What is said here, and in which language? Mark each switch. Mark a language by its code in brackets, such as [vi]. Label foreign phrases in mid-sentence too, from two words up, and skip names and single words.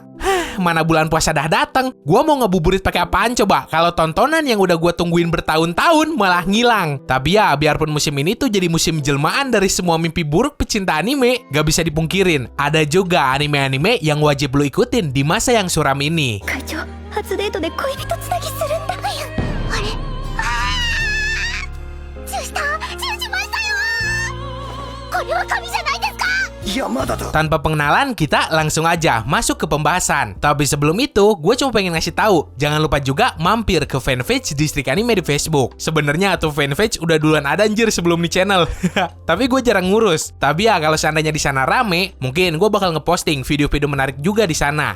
[id] Mana bulan puasa dah datang, gua mau ngebuburit pakai apaan coba? Kalau tontonan yang udah gua tungguin bertahun-tahun malah ngilang. Tapi ya, biarpun musim ini tuh jadi musim jelmaan dari semua mimpi buruk pecinta anime, gak bisa dipungkirin, ada juga anime-anime yang wajib lu ikutin di masa yang suram ini. [ja] 初デートで恋人つなぎするんだ。あれ、チューしましたよ。これは神じゃないですか。 [id] Tanpa pengenalan, kita langsung aja masuk ke pembahasan. Tapi sebelum itu, gue cuma pengen ngasih tahu, jangan lupa juga mampir ke fanpage Distrik Anime di Facebook. Sebenarnya tuh fanpage udah duluan ada anjir sebelum di channel. Tapi gue jarang ngurus. Tapi ya kalau seandainya di sana rame, mungkin gue bakal ngeposting video-video menarik juga di sana.